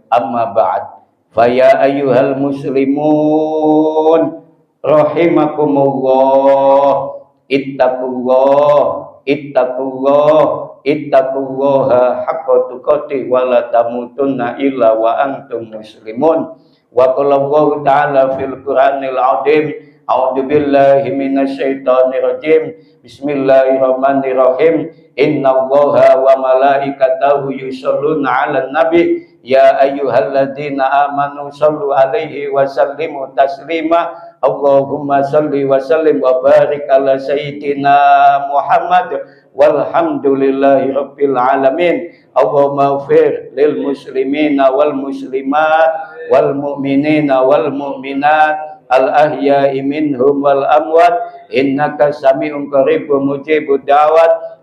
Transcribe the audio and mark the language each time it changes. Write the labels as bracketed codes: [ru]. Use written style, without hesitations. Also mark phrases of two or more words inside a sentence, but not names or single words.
[ar] أما بعد، فيا أيها المسلمون رحمكم الله، اتقوا الله حق تقاته ولا تموتن إلا وأنتم مسلمون. وقال الله تعالى في القرآن العظيم، أعوذ بالله من الشيطان الرجيم. بسم الله الرحمن الرحيم. إن الله وملائكته يصلون على النبي. يا أيها الذين آمنوا صلوا عليه وسلموا تسليما. اللهم صل وسلم وبارك على سيدنا محمد والحمد لله رب العالمين. اللهم اغفر للمسلمين والمسلمات والمؤمنين والمؤمنات الأحياء منهم والأموات إنك سميع قريب مجيب الدعوات.